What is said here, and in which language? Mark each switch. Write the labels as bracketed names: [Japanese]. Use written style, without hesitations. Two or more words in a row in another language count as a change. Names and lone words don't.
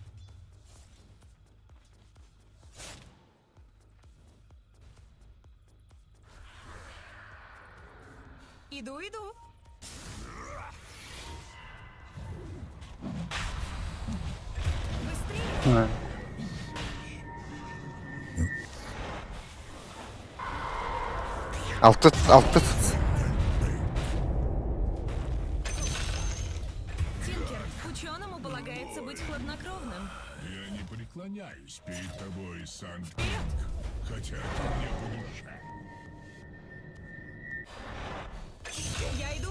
[Russian] Иду, иду. Быстрее! Hı. [Turkish] Altı tut. [Russian] Тинкер, ученому полагается быть хладнокровным. Я не преклоняюсь перед тобой, Санкт, Вперед! хотя ты мне по душе. Я иду.